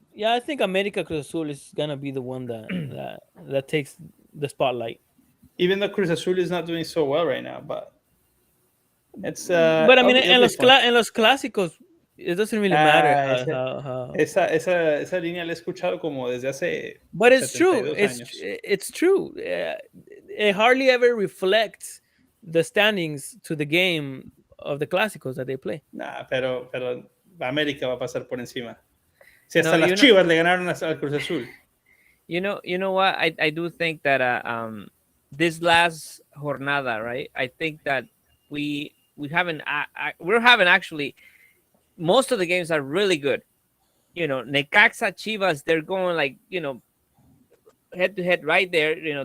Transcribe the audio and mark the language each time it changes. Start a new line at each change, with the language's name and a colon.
English: Yeah, I think América Cruz Azul is gonna be the one that takes the spotlight. Even though Cruz Azul is not doing so well right now, but it's. But I mean,
Spanish: en
English: los clásicos, it doesn't really matter how.
Spanish: Esa línea la he escuchado como desde hace.
English: But it's true.
Spanish: 72 años.
English: It's true. It hardly ever reflects the standings to the game of the clásicos that they play.
Spanish: Nah, pero América va a pasar por encima. Si hasta las Chivas le ganaron al Cruz Azul.
English: You know what? I do think that this last jornada, right? I think that we're having actually most of the games are really good. Necaxa, Chivas, they're going like head to head right there.